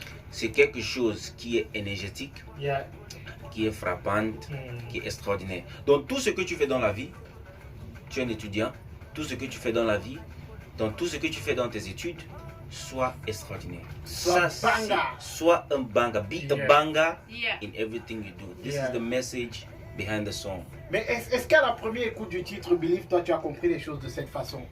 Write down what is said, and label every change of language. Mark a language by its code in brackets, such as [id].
[fr] C'est quelque chose qui est énergétique, qui est frappante, qui est extraordinaire. Donc tout ce que tu fais dans la vie, tu es un étudiant, tout ce que tu fais dans la vie, dans tout ce que tu fais dans tes études, soit extraordinaire. Soit un banga. [en] Be a banga in everything you do. This is the message behind the song. [fr] Mais est-ce qu'à la première écoute du titre Believe, toi tu as compris les choses de cette façon?